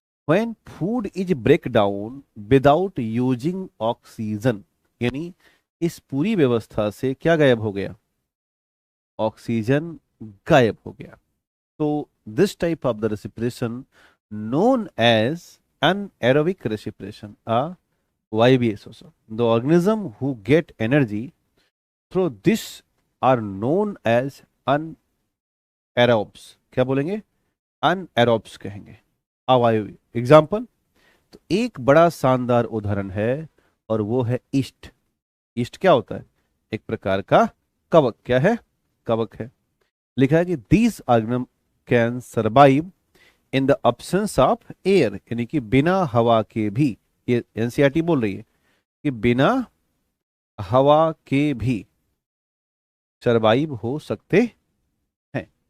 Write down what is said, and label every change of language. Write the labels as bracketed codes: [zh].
[en] When food is break down without using oxygen, [hi] यानी इस पूरी व्यवस्था से क्या गायब हो गया? ऑक्सीजन गायब हो गया। तो [en] this type of the respiration known as anaerobic respiration, [hi] अवायवीय श्वसन। [en] The organism who get energy through this are known as anaerobes, [hi] क्या बोलेंगे? anaerobes कहेंगे, अवायवीय। एग्जाम्पल, तो एक बड़ा शानदार उदाहरण है, और वो है ईस्ट। ईस्ट क्या होता है? एक प्रकार का कवक। क्या है? कवक है। लिखा है कि [en] these organism can survive in the absence of air, [hi] यानी कि बिना हवा के भी, ये एनसीईआरटी बोल रही है कि बिना हवा के भी सर्वाइव हो सकते हैं।